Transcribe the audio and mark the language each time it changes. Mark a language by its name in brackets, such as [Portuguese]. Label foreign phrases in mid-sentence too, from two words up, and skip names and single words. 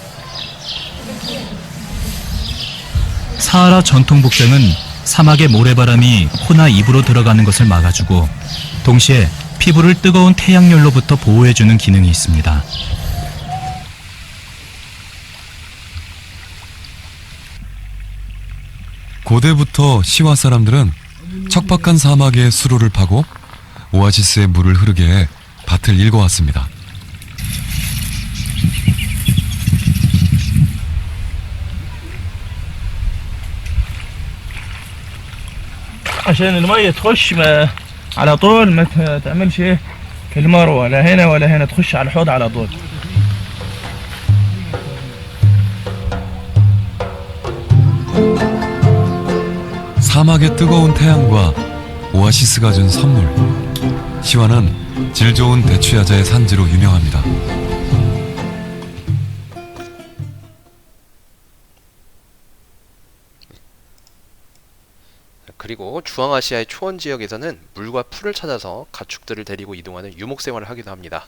[Korean] 사하라 전통 복장은 사막의 모래바람이 코나 입으로 들어가는 것을 막아주고 동시에 피부를 뜨거운 태양열로부터 보호해주는 기능이 있습니다. 고대부터 시와 사람들은 척박한 사막에 수로를 파고 오아시스에 물을 흐르게 해 밭을 일궈왔습니다. [Arabic] عشان المية تخش ما على طول ما تعملش ايه كالمرة ولا هنا ولا هنا تخش على الحوض على طول. [Korean] 사막의 뜨거운 태양과 오아시스가 준 선물. 시와는 질 좋은 대추야자의 산지로 유명합니다. 그리고 중앙아시아의 초원 지역에서는 물과 풀을 찾아서 가축들을 데리고 이동하는 유목 생활을 하기도 합니다.